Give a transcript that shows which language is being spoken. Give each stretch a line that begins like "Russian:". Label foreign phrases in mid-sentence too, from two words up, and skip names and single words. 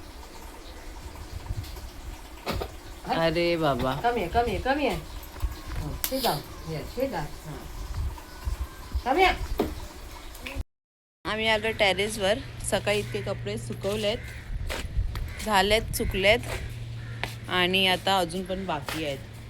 Marathi: अरे बाबा,
English: Come here. Sit down. Here, sit down. Come here.
Marathi: आम्ही आलो टेरेसवर. सकाळी इतके कपडे सुकवलेत, झालेत, सुकलेत आणि आता अजून पण बाकी आहेत.